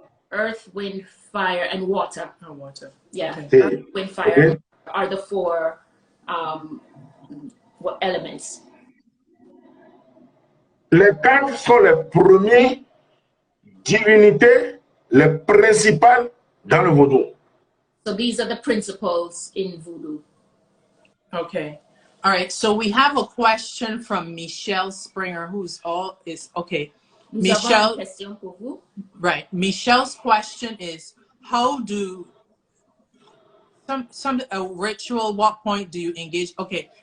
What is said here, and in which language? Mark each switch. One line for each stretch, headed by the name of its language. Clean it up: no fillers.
English: Earth, wind, fire, and water. Oh, water. Yeah, Okay. Earth, wind, fire are the 4 elements.
French: Les 4 sont les premières divinités, les principales dans le vaudou.
English: So these are the principles in Voodoo. Okay. All right. So we have a question from Michelle Springer, okay. Michelle,
French: Question pour vous.
English: right. Michelle's question is, how do a ritual, what point do you engage? Okay.